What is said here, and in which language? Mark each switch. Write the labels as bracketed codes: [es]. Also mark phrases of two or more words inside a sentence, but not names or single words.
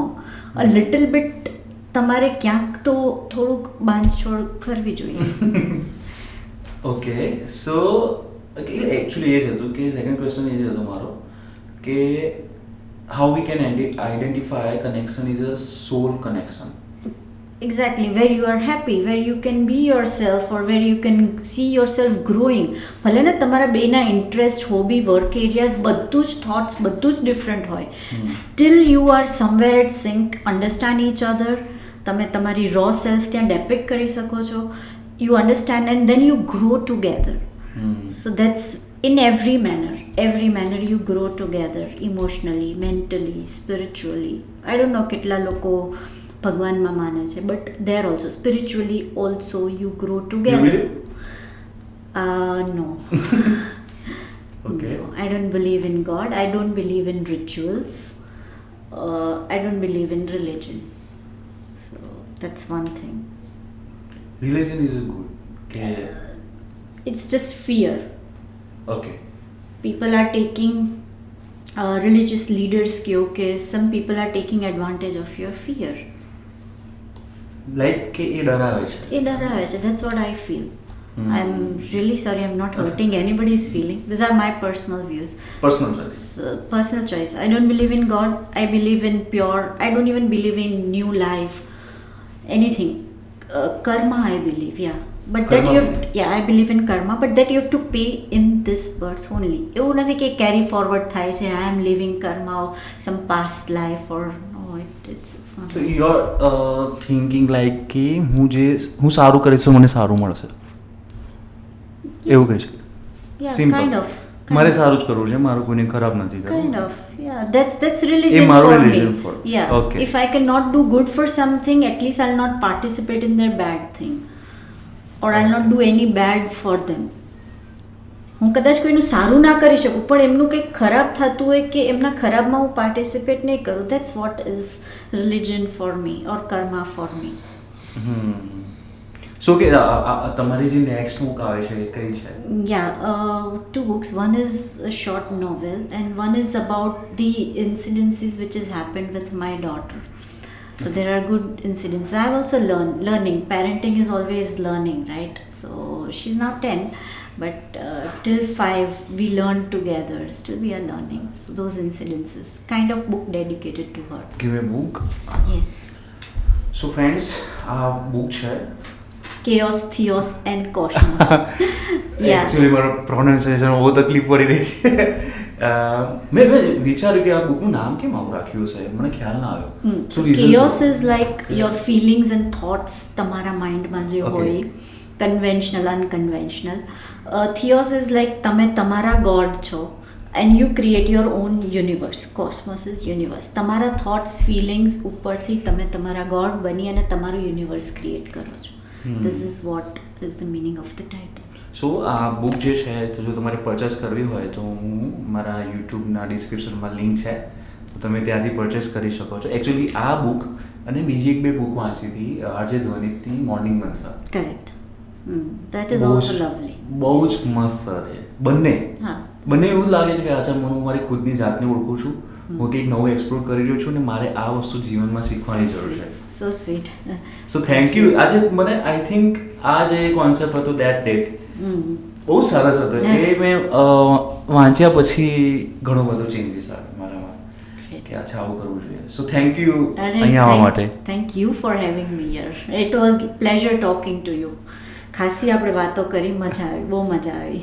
[en] a little bit [gu] તમારે ક્યાંક તો થોડુંક બાંધછોડ કરવી જોઈએ. [en] okay, so actually [gu] એ જ હતું કે [en] second question [gu] એ જ હતો મારો કે [en] how we can identify connection is a soul connection. Exactly, where you are happy, where you can be yourself or where you can see yourself growing. [gu] ભલે ને તમારા બેના [en] interest, hobby, work areas [gu] બધું જ [en] થોટ્સ [gu] બધું જ [en] ડિફરન્ટ હોય, still you are somewhere at sync, understand each other. [gu] તમે તમારી [en] raw self [gu] ત્યાં ડેપિક્ટ કરી શકો છો. [en] you understand and then you grow together. so that's in every manner you grow together, emotionally, mentally, spiritually. I don't know [gu] કેટલા લોકો ભગવાનમાં માને છે, [en] બટ there also spiritually also you grow together. You believe? No. Okay. No, I don't believe in God. I don't believe in rituals. I don't believe in religion. So that's one thing. Religion is a good. Okay. It's just fear. Okay. People are taking religious leaders के okay, some people are taking advantage of your fear. [gu] Like કે એ ડરાવે છે. [en] That's what I feel. I'm really sorry, I'm not hurting anybody's feeling. These are my personal views. Personal choice. I don't believe in God. I believe in pure. I don't even believe in new life. Anything. Karma, I believe. Yeah. But karma, that you have, I believe in karma, but that you have to pay in this birth only. [gu] એવું નથી કે [en] carry forward [gu] થાય છે, [en] I am living karma or some past life or no, it's not. So you are thinking like [gu] કે હું સારું કરીશ તો મને સારું મળશે, એવું કહે છે. [en] Simple. Kind of. [gu] મારે સારું જ કરવું છે, મારું કોઈને ખરાબ નથી કરવું. [en] Kind of. Yeah, that's religion for me. Yeah. Okay. If I cannot do good for something, at least I'll not participate in their bad thing. Or I'll not do any bad for them. [gu] હું કદાચ કોઈનું સારું ના કરી શકું, પણ એમનું કંઈક ખરાબ થતું હોય કે એમના ખરાબમાં હું પાર્ટિસિપેટ નહીં કરું. [en] That's what is religion for me or karma for me. [gu] So કે તમારી જે નેક્સ્ટ બુક આવે છે એ કઈ છે? [en] Two books. One is a short novel and one is about the incidences which has happened with my daughter. So there are good incidents. I have also learning. Parenting is always learning, right? So she's now 10, but till 5 we learn together. Still we are learning. So those incidences, kind of book dedicated to her. Give a book. Yes. So friends, આ book છે Chaos, Theos and Cosmos. Yeah. Actually [gu] મારો pronunciation બહુ તકલીફ પડી રહી છે. મેં વિચાર્યું કે આ બુકનું નામ કેમ આવું રાખ્યું છે, મને ખ્યાલ ના આવ્યો. [en] So chaos is like your feelings and thoughts [gu] તમારા માઇન્ડમાં જે હોય, [en] conventional, unconventional. Theos is like [gu] તમે તમારા ગોડ છો [en] and you create your own universe. Cosmos is universe. [gu] તમારા [en] thoughts, feelings [gu] ઉપરથી તમે તમારા ગોડ બની અને તમારું [en] universe create [gu] કરો છો. [en] This is what is the meaning of the title. [gu] સો આ બુક જે છે તો જો તમારે પરચેસ કરવી હોય તો હું મારા યુટ્યુબના ડિસ્ક્રિપ્શનમાં લિંક છે, તો તમે ત્યાંથી પરચેસ કરી શકો છો. એકચ્યુઅલી આ બુક અને બીજી એક બે બુક વાંચી હતી આજે ધ્વનિતની મોર્નિંગ મંત્ર. [en] કરેક્ટ. That is also lovely. [gu] બહુ જ મસ્ત છે બંને. એવું લાગે છે કે અચ્છા હું મારી ખુદની જાતને ઓળખું છું, હું કંઈક નવું એક્સપ્લોર કરી રહ્યો છું અને મારે આ વસ્તુ જીવનમાં શીખવાની જરૂર છે. [en] So sweet. So thank you. [gu] આજે મને [en] I think [gu] આ જે કોન્સેપ્ટ હતો [en] that day [gu] બહુ સરસ હતો એ મેં વાંચ્યા પછી ઘણો બધો ચેન્જીસ આવ્યો મારામાં કે અચ્છા આવું કરવું જોઈએ. [en] so thank you [gu] અહીંયા આવવા માટે. [en] thank you for having me here. it was pleasure talking to you. [gu] ખાસી આપણે વાતો કરી, મજા આવી, બહુ મજા આવી.